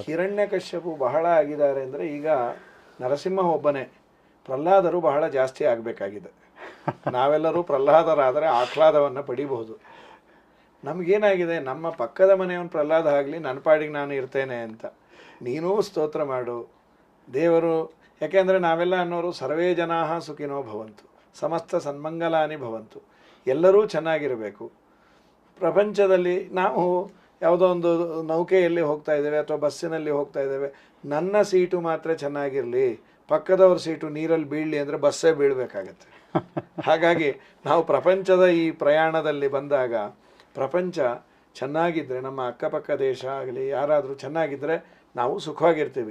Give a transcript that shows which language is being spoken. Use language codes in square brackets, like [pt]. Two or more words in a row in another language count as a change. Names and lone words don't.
[kn] ಹಿರಣ್ಯಕಶ್ಯಪು ಬಹಳ ಆಗಿದ್ದಾರೆ ಅಂದರೆ ಈಗ ನರಸಿಂಹ ಒಬ್ಬನೇ, ಪ್ರಹ್ಲಾದರು ಬಹಳ ಜಾಸ್ತಿ ಆಗಬೇಕಾಗಿದೆ. ನಾವೆಲ್ಲರೂ ಪ್ರಹ್ಲಾದರಾದರೆ ಆಹ್ಲಾದವನ್ನು ಪಡಿಬಹುದು. ನಮಗೇನಾಗಿದೆ, ನಮ್ಮ ಪಕ್ಕದ ಮನೆಯವನು ಪ್ರಹ್ಲಾದ ಆಗಲಿ, ನನ್ನ ಪಾಡಿಗೆ ನಾನು ಇರ್ತೇನೆ ಅಂತ ನೀನೂ ಸ್ತೋತ್ರ ಮಾಡು ದೇವರು. ಯಾಕೆಂದರೆ ನಾವೆಲ್ಲ ಅನ್ನೋರು [sa] ಸರ್ವೇ ಜನಾಃ ಸುಖಿನೋ ಭವಂತು, ಸಮಸ್ತ ಸನ್ಮಂಗಲಾನಿ ಭವಂತು, [kn] ಎಲ್ಲರೂ ಚೆನ್ನಾಗಿರಬೇಕು. ಪ್ರಪಂಚದಲ್ಲಿ ನಾವು ಯಾವುದೋ ಒಂದು ನೌಕೆಯಲ್ಲಿ ಹೋಗ್ತಾ ಇದ್ದೇವೆ ಅಥವಾ ಬಸ್ಸಿನಲ್ಲಿ ಹೋಗ್ತಾ ಇದ್ದೇವೆ, ನನ್ನ ಸೀಟು ಮಾತ್ರ ಚೆನ್ನಾಗಿರಲಿ, ಪಕ್ಕದವ್ರ ಸೀಟು ನೀರಲ್ಲಿ ಬೀಳಲಿ ಅಂದರೆ ಬಸ್ಸೇ ಬೀಳಬೇಕಾಗತ್ತೆ. ಹಾಗಾಗಿ ನಾವು ಪ್ರಪಂಚದ ಈ ಪ್ರಯಾಣದಲ್ಲಿ ಬಂದಾಗ ಪ್ರಪಂಚ ಚೆನ್ನಾಗಿದ್ದರೆ, ನಮ್ಮ ಅಕ್ಕಪಕ್ಕ ದೇಶ ಆಗಲಿ ಯಾರಾದರೂ ಚೆನ್ನಾಗಿದ್ದರೆ ನಾವು ಸುಖವಾಗಿರ್ತೀವಿ.